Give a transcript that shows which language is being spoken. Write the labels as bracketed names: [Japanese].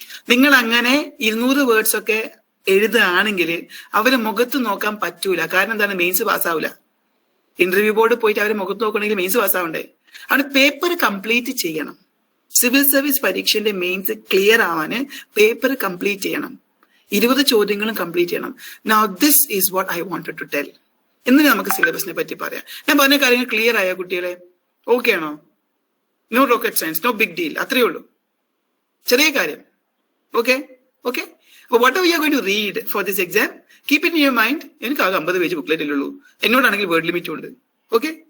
[Malayalam] നിങ്ങൾ അങ്ങനെ 200 വേർഡ്സ് ഒക്കെ എഴുതുകയാണെങ്കിൽ അവരെ മുഖത്ത് നോക്കാൻ പറ്റൂല. കാരണം എന്താണ്? മെയിൻസ് പാസ്സാവില്ല. ഇന്റർവ്യൂ ബോർഡ് പോയിട്ട് അവരെ മുഖത്ത് നോക്കണമെങ്കിൽ മെയിൻസ് പാസ്സാവണ്ടേ? അവിടെ പേപ്പർ കംപ്ലീറ്റ് ചെയ്യണം. Civil service പരീക്ഷന്റെ mains clear ആവാന് paper complete ചെയ്യണം. 20 ചോദ്യങ്ങളും കംപ്ലീറ്റ് ചെയ്യണം. [English] Now this is what I wanted to tell. [Malayalam] ഇന്ന് നമുക്ക് സിലബസിനെ പറ്റി പറയാം. ഞാൻ പറഞ്ഞ കാര്യങ്ങൾ ക്ലിയർ ആയോ കുട്ടികളെ? ഓക്കെ ആണോ? [English] no rocket science, no big deal, [Malayalam] അത്രയേ ഉള്ളൂ, ചെറിയ കാര്യം. Okay okay. [English] What are you are going to read for this exam? Keep it in your mind. [Malayalam] എനിക്ക് ആകെ 50 പേജ് ബുക്ക്ലെറ്റിലുള്ളൂ, എന്നോടാണെങ്കിൽ വേർഡ് ലിമിറ്റും ഉണ്ട്. ഓക്കെ.